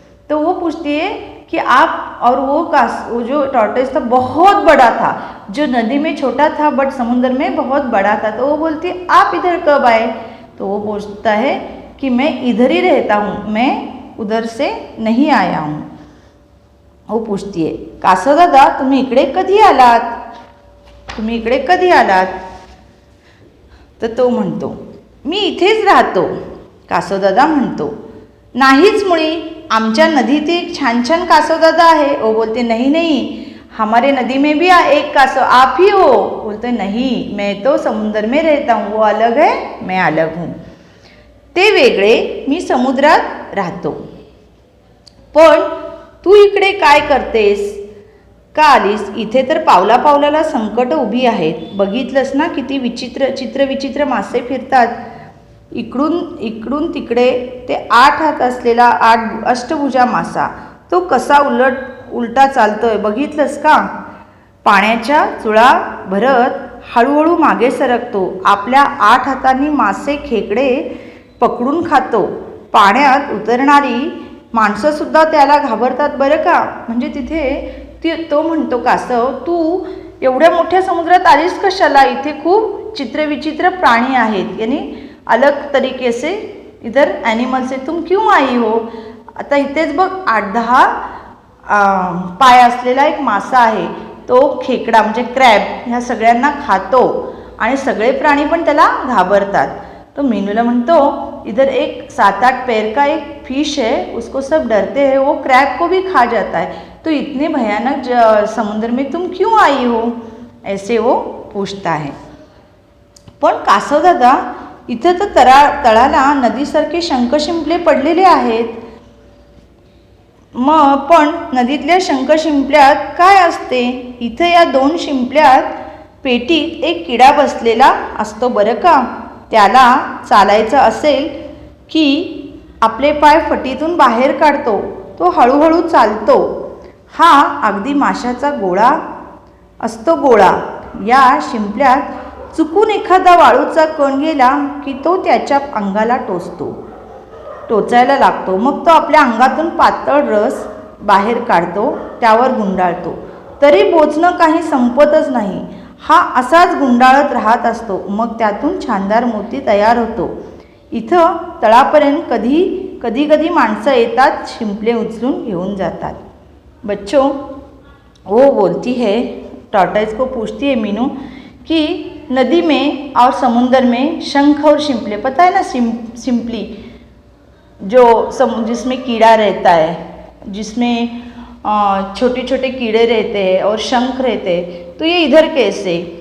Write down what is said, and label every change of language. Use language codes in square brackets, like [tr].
[hi] तो वो पूछती है कि आप, और वो जो टॉर्टोइस था बहुत बड़ा था, जो नदी में छोटा था बट समुद्र में बहुत बड़ा था. तो वो बोलती है आप इधर कब आए. तो वो बोलता है कि मैं इधर ही रहता हूँ, मैं उधर से नहीं आया हूँ. [mr] वो पूछती है, कासव दादा तुम्ही इकडे कधी आलात, तुम्ही इकडे कधी आलात. तर तो म्हणतो, मी इथेच राहतो. कासव दादा म्हणतो, नाहीच मुळी, आमच्या नदीत एक छान छान कासव दादा आहे. [hi] वो बोलते नहीं नहीं, हमारे नदी में भी एक कासव आप ही हो. बोलते नहीं, मैं तो समुद्र में रहता हूँ, वो अलग है मैं अलग हूँ. [mr] ते वेगळे, मी समुद्रात राहतो. पण तू इकडे काय करतेस, का आलीस. इथे तर पावला पावलाला संकट उभी आहेत. बघितलंस ना किती विचित्र मासे फिरतात. इकडून तिकडे. ते 8 हात असलेला अष्टभुजा मासा, तो कसा उलटा चालतोय बघितलंस का. पाण्याच्या चुळा भरत हळूहळू मागे सरकतो. आपल्या 8 हातांनी मासे खेकडे पकडून खातो. पाण्यात उतरणारी माणसंसुद्धा त्याला घाबरतात बरं का. म्हणजे तिथे तो म्हणतो, कासव, तू एवढ्या मोठ्या समुद्रात आलीस कशाला? इथे खूप चित्रविचित्र प्राणी आहेत, [hi] यानी अलग तरीके से इधर ॲनिमल्स है, तुम क्यों आई हो? [mr] आता इथेच बघ 8-10 पाय असलेला एक मासा आहे. तो खेकडा म्हणजे क्रॅब ह्या सगळ्यांना खातो आणि सगळे प्राणी पण त्याला घाबरतात. [hi] तो मीनूला म्हणतो, इधर एक 7-8 पैर का एक फिश है, उसको सब डरते हैं, वो क्रैब को भी खा जाता है, तो इतने भयानक समुद्र में तुम क्यों आई हो? ऐसे वो पूछता है. [mr] पण कासव दादा, इथं तर तळाला नदीसारखे शंख शिंपले पडलेले आहेत. मग पण नदीतल्या शंख शिंपल्यात काय असते? इथं या 2 शिंपल्यात पेटीत एक किडा बसलेला असतो बरं का. त्याला चालायचं असेल की आपले पाय फटीतून बाहेर काढतो. तो हळूहळू चालतो. हा अगदी माशाचा गोळा असतो. गोळा या शिंपल्यात चुकून एखादा वाळूचा कण गेला की तो त्याच्या अंगाला टोचायला लागतो. मग तो आपल्या अंगातून पातळ रस बाहेर काढतो, त्यावर गुंडाळतो. तरी बोचणं काही संपतच नाही. हा असाच गुंडाळत राहत असतो. मग त्यातून छानदार मोती तयार होतो. इथं तळापर्यंत कधी माणसं येतात, शिंपले उचलून घेऊन जातात. [hi] बच्चों, वो बोलती है, टॉर्टोइस को पूछती है मीनू कि नदी में और समुंदर में शंख और शिंपले, पता है ना, शिंपली जो जिसमें कीड़ा रहता है, जिसमें छोटे छोटे कीड़े रहते हैं और शंख रहते हैं, तो ये इधर कैसे?